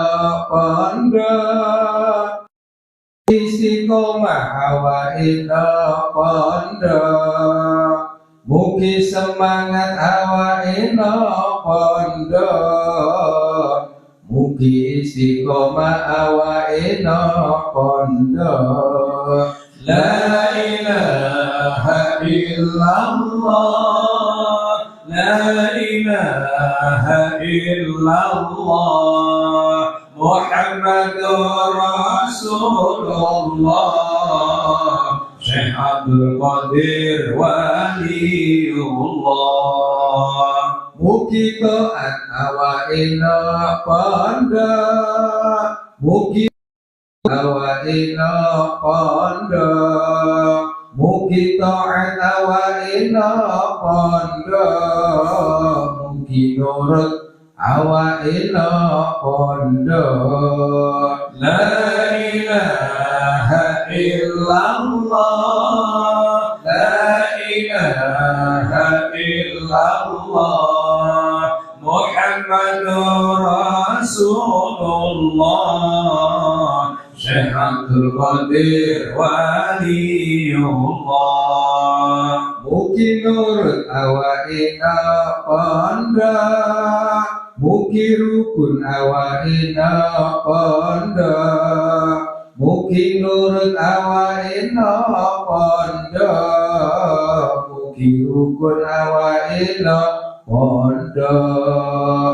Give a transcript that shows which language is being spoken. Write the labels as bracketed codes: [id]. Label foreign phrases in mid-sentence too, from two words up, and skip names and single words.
[jv] pondok istiqomah awake pondok mugi semangat awake pondok mugi istiqomah awake pondok [ar] لا إله إلا الله لا إله إلا الله محمد رسول الله عبد القادر ولي الله. [jv] Mugi taat awaina pondok, mugi awaina pondok, mugi taat awaina pondok, mugi nurut awaina pondok. [ar] لا إله إلا الله، لا إله إلا الله, محمد رسول الله، شيخ عبد القادر ولي الله. [jv] Mugi nurut awaina pondok, mugi rukun awaina pondok, mugi nurut awaina pondok, mugi rukun awaina pondok.